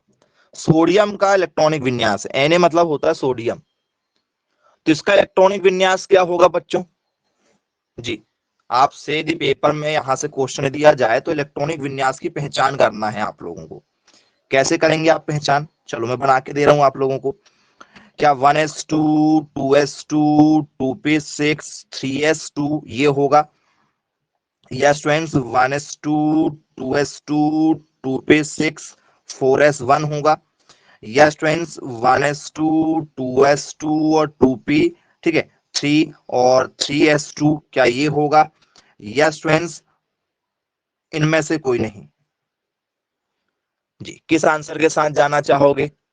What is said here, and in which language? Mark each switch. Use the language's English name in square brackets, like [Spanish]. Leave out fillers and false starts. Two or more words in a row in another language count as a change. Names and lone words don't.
[Hindi] सोडियम का इलेक्ट्रॉनिक विन्यास, Na मतलब होता है सोडियम, तो इसका इलेक्ट्रॉनिक विन्यास क्या होगा बच्चों जी, आपसे यदि पेपर में यहां से क्वेश्चन दिया जाए तो इलेक्ट्रॉनिक विन्यास की पहचान करना है आप लोगों को। कैसे करेंगे आप पहचान, चलो मैं बना के दे रहा हूं आप लोगों को। क्या 1s2 2s2 2p6 3s2 ये होगा, या स्टूडेंट्स 1s2 2s2 2p6 4s1 होगा, या स्टूडेंट्स 1s2 2s2 और 2p, ठीक है, 3 और 3s2, क्या ये होगा? [English] yes students, [Hindi] इनमें से कोई नहीं। जी, किस आंसर के साथ जाना चाहोगे?